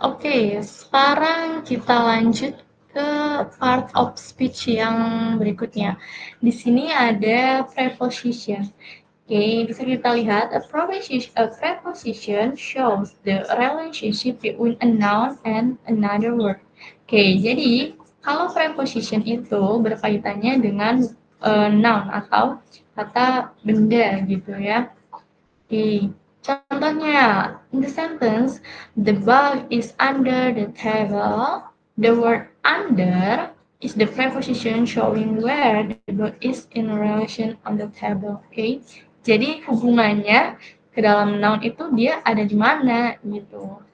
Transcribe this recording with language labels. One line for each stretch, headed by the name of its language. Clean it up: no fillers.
Indonesian: Oke, sekarang kita lanjut ke part of speech yang berikutnya. Di sini ada preposition. Oke, bisa kita lihat
English: a preposition shows the relationship between a noun and another word.
Indonesian: Oke, jadi kalau preposition itu berkaitannya dengan noun atau kata benda gitu ya. Oke, contohnya
English: in the sentence the bug is under the table. The word under is the preposition showing where the bug is in relation on the table.
Indonesian: Oke, jadi hubungannya ke dalam noun itu dia ada di mana gitu.